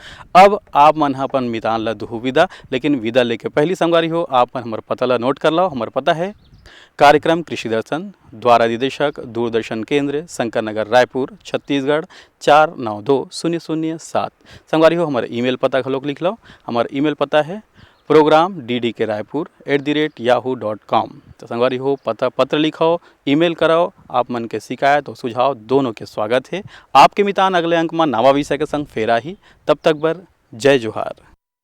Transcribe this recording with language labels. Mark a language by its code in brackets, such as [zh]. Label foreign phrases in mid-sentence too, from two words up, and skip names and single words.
[hne] अब आप मन हा अपन मितान ला दुहु विदा, लेकिन विदा लेके पहली संगवारी हो आप मन हमार पता ला नोट कर लो। हमार पता है कार्यक्रम कृषि दर्शन, द्वारा निदेशक दूरदर्शन केंद्र, शंकर नगर, रायपुर, छत्तीसगढ़ 492007। संगवारी हो हमारे ईमेल पता खलोक लिख लो। हमारा ईमेल पता है program.ddkraipur@yahoo.com। तो संगवारी हो पत्र लिखाओ, ईमेल कराओ। आप मन के शिकायत और सुझाव दोनों के स्वागत है। आपके मितान अगले अंक में नवा विषय के संग फेरा ही। तब तक बर जय जोहार।